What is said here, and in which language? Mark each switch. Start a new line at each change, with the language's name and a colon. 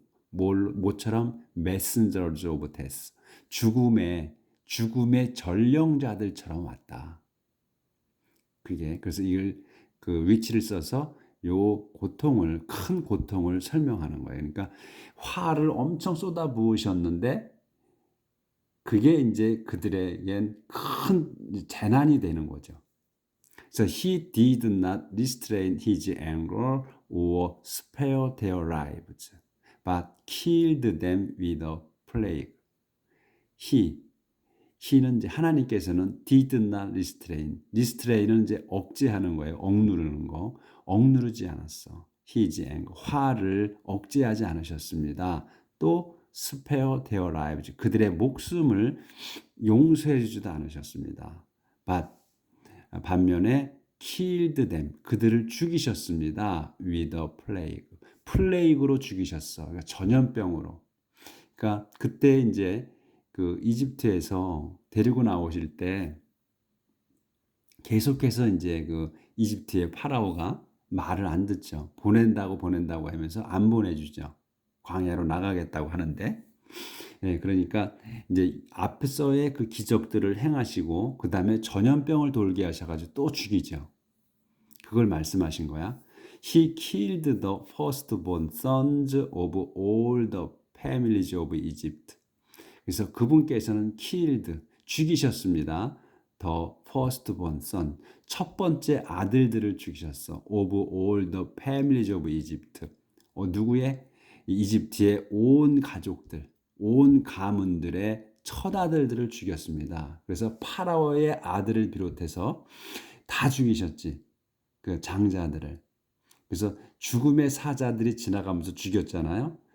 Korean: 뭐처럼
English: messengers of death.
Korean: 죽음의 전령자들처럼 왔다. 그래서 이걸 그 위치를 써서 요 큰 고통을 설명하는 거예요. 그러니까 화를 엄청 쏟아 부으셨는데 그게 이제 그들에겐 큰 재난이 되는 거죠. 그래서
English: he did not restrain his anger or spare their lives, but killed them with a plague.
Korean: he는 이제 하나님께서는
English: did not restrain
Korean: 은 이제 억제하는 거예요. 억누르는 거. 억누르지 않았어.
English: his anger.
Korean: 화를 억제하지 않으셨습니다. 또
English: spare their lives.
Korean: 그들의 목숨을 용서해 주지도 않으셨습니다.
English: but
Korean: 반면에
English: killed them.
Korean: 그들을 죽이셨습니다.
English: with a plague.
Korean: 플레이그로 죽이셨어. 그러니까 전염병으로. 그러니까 그때 이제 그 이집트에서 데리고 나오실 때 계속해서 이제 그 이집트의 파라오가 말을 안 듣죠. 보낸다고 하면서 안 보내주죠. 광야로 나가겠다고 하는데, 그러니까 이제 앞서의 그 기적들을 행하시고 그 다음에 전염병을 돌게 하셔가지고 또 죽이죠. 그걸 말씀하신 거야.
English: He killed the firstborn sons of all the families of Egypt.
Korean: 그래서 그분께서는
English: killed,
Korean: 죽이셨습니다.
English: The firstborn son,
Korean: 첫 번째 아들들을 죽이셨어.
English: Of all the families of Egypt.
Korean: 누구의? 이집트의 온 가족들, 온 가문들의 첫 아들들을 죽였습니다. 그래서 파라오의 아들을 비롯해서 다 죽이셨지. 그 장자들을. 그래서 죽음의 사자들이 지나가면서 죽였잖아요.